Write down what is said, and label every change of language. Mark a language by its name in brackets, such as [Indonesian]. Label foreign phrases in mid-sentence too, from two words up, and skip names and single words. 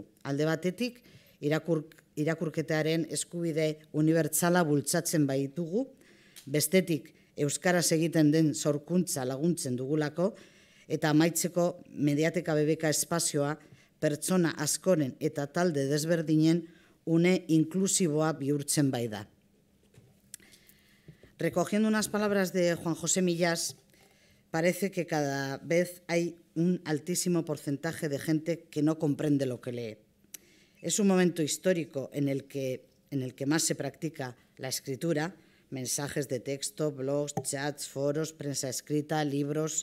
[Basque] Alde batetik, irakurketaren eskubide unibertsala bultzatzen baitugu, bestetik euskaraz egiten den sorkuntza laguntzen dugulako, eta amaitzeko Mediateka BBK espazioa pertsona askoren eta talde desberdinen une inklusiboa bihurtzen bai da. [Spanish] Recogiendo unas palabras de Juan José Millás, parece que cada vez hay un altísimo porcentaje de gente que no comprende lo que lee. Es un momento histórico en el que más se practica la escritura, mensajes de texto, blogs, chats, foros, prensa escrita, libros.